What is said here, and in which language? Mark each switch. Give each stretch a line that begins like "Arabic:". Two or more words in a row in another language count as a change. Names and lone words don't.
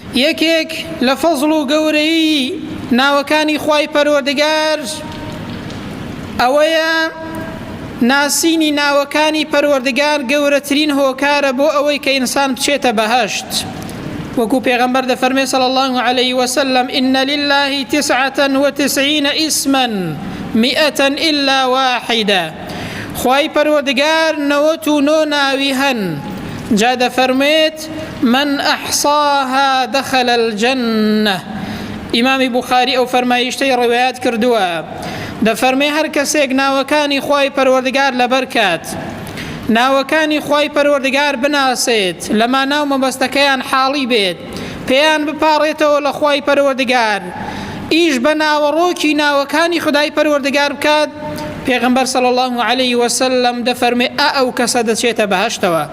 Central Kurdish: یەکێک لە فەزڵ و گەورەی ناوەکانی خوای پەروەردگار ئەوەیە ناسینی ناوەکانی پەروەردگار گەورەترین هۆکارە بۆ ئەوەی کە ئینسان بچێتە بەهەشت. وەکو پێغەمبەر دەفەرمێ
Arabic: صلی الله عليه وسلم إن لله 99 اسما 100 إلا واحدة.
Central Kurdish: خوای پەروەردگار 99 ناوی هەن. جا دەفەرمێت
Arabic: من أحصاها دخل الجنة.
Central Kurdish: ئیمامی بوخاری ئەو فەرمایشتەی ڕوایەت کردووە، دەفەرمێ هەر کەسێک ناوەکانی خوای پەروەردگار لەبەر کات، ناوەکانی خوای پەروەردگار بناسێت، لەما ناو مەبەستەکەیان حاڵی بێت، پێیان بپاڕێتەوە لە خوای پەروەردگار، ئیش بە ناوەڕۆکی ناوەکانی خدای پەروەردگار بکات، پێغەمبەر
Arabic: صلی الله عليه وسلم
Central Kurdish: دەفەرمێ ئەو کەسە دەچێتە بەهەشتەوە.